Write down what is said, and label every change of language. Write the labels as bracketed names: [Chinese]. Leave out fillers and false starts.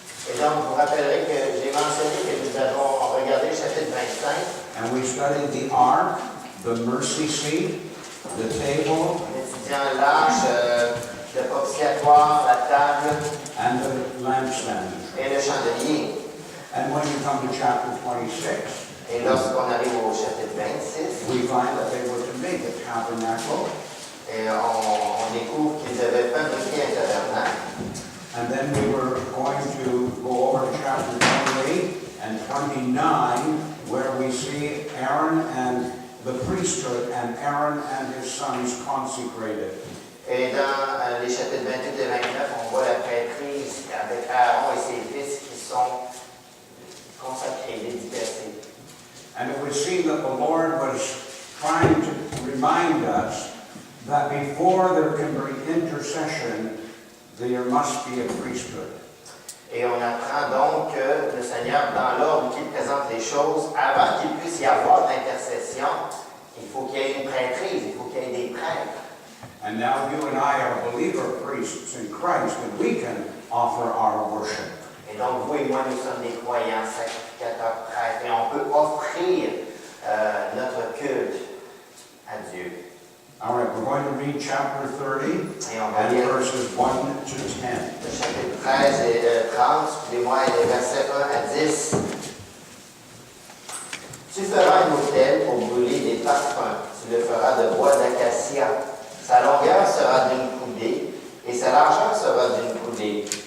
[French] Et donc, vous rappellerez que j'ai mentionné que nous avons regardé le chapitre 25. [English] and we studied the ark, the mercy seat, the table, [French] En étudiant l'arche, le propitiatoire, la table [English] and the lampstand. [French] et le chandelier. [English] And when you come to chapter 26, [French] Et lorsqu'on arrive au chapitre 26, [English] we find that they were to make a tabernacle, [French] et on découvre qu'ils avaient fabriqué un tabernacle. [English] and then we were going to go over to chapter 28 and 29, where we see Aaron and the priesthood and Aaron and his sons consecrated. [French] Et dans les chapitres 28 et 29, on voit la prêtrise avec Aaron et ses fils qui sont consacrés, dédicacés. [English] And it would seem that the Lord was trying to remind us that before there can be intercession, there must be a priesthood. [French] Et on apprend donc que le Seigneur, dans l'ordre qu'il présente les choses, avant qu'il puisse y avoir d'intercession, il faut qu'il y ait une prêtrise, il faut qu'il y ait des prêtres. [English] And now you and I are believer priests in Christ, and we can offer our worship. [French] Et donc, vous et moi, nous sommes des croyants, sacrificateurs, prêtres, et on peut offrir notre culte à Dieu. [English] All right, we're going to read chapter 30 [French] Et on va [English] and [French] lire [English] verses 1 to 10. [French] le chapitre 13 et 30, suivez-moi, les versets 1 à 10. Tu feras un autel pour brûler des parfums. Tu le feras de bois d'acacia. Sa longueur sera d'une coudée et sa largeur sera d'une coudée.